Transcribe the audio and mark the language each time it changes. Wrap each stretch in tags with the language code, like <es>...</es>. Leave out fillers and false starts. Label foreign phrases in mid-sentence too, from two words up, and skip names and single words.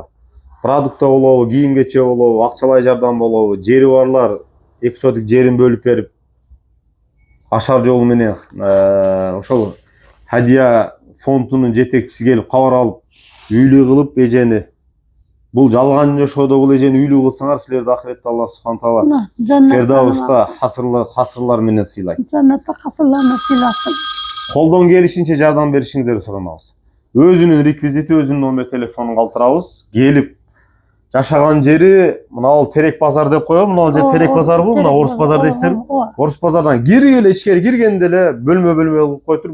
<ky>Продукта болобу, кийим кече болобу, акчалай жардам болобу, жери барлар 2 сотик жерин бөлүп берип, ашар жолу менен ошол Хадия фондунун жетекчиси келип кабар алып, үйлүү кылып эжени, бул жалган жашоодо бул эжени үйлүү кылсаңар, силерди ахиретте</ky> <ar>الله سبحان تعالى</ar> <ky>Фердауста хасырлар менен сыйлайт.</ky> <uz>Jannatda qasrlarni siylasin.</uz> <ky>Колдон келишинче жардам беришиңиздерди суранабыз. Өзүнүн реквизити, өзүнүн номер телефонун калтырабыз. Келип жашаган жери мына Терек базар деп коём. Мына жер Терек базарбы? Мына Орус базар дейсиздерби? Орус базардан киргеле, ичкери киргенде эле бөлмө кылып койтур.</ky>